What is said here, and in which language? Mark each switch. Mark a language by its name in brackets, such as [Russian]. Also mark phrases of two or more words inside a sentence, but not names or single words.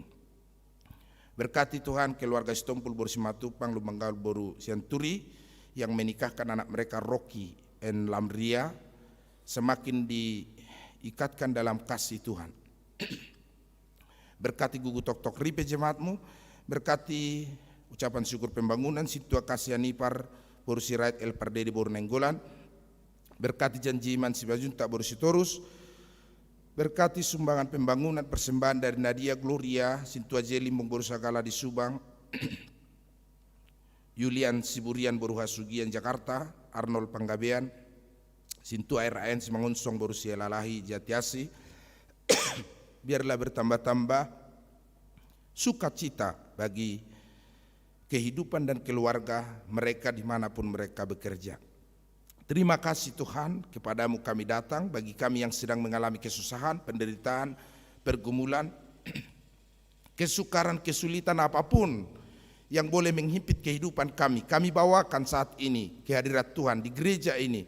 [Indonesian] Berkati Tuhan keluarga Stompul Boru Simatupang Lumanggal Boru Sianturi yang menikahkan anak mereka Rocky and Lamria, semakin diikatkan dalam kasih Tuhan. Berkati Gugu Tok Tok Ripe jemaat-Mu, berkati ucapan syukur pembangunan Situa Kasihan Ipar Boru Sirait El Pardede Boru Nenggolan, berkati janji iman Sibajunta Boru Sitorus, berkati sumbangan pembangunan persembahan dari Nadia Gloria Sintua Jeli Boru Sagala di Subang, Yulian Siburian Boru Hasugian Jakarta, Arnold Panggabean Sintua RAN Simangonsong Boru Sielalahi Jatiasi. Biarlah bertambah-tambah sukacita bagi kehidupan dan keluarga mereka dimanapun mereka bekerja. Terima kasih Tuhan, kepadamu kami datang, bagi kami yang sedang mengalami kesusahan, penderitaan, pergumulan, kesukaran, kesulitan apapun yang boleh menghimpit kehidupan kami bawakan saat ini ke hadirat Tuhan di gereja ini.